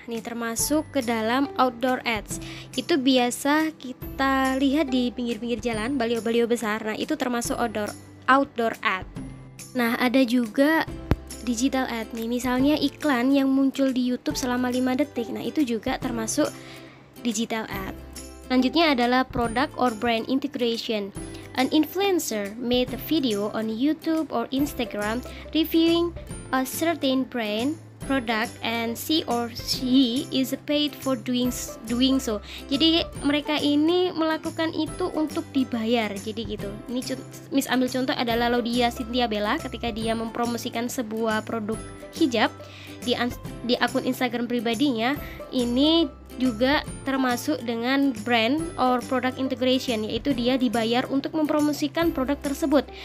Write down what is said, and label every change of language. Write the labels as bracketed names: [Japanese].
[Indonesian] Nih, termasuk ke dalam outdoor ads. Itu biasa kita lihat di pinggir-pinggir jalan, baliho-baliho besar. Nah, itu termasuk outdoor ad. Nah, ada juga digital ad nih. Misalnya iklan yang muncul di YouTube selama 5 detik. Nah, itu juga termasuk digital ad. Selanjutnya adalah product or brand integration. [English] An influencer made a video on YouTube or Instagram reviewing a certain brand product and she or she is paid for doing so. [Indonesian] Jadi mereka ini melakukan itu untuk dibayar. Jadi gitu. Ini Miss ambil contoh adalah Laudia Cynthia Bella ketika dia mempromosikan sebuah produk hijab di akun Instagram pribadinya. Ini juga termasuk dengan brand or product integration, yaitu dia dibayar untuk mempromosikan produk tersebut.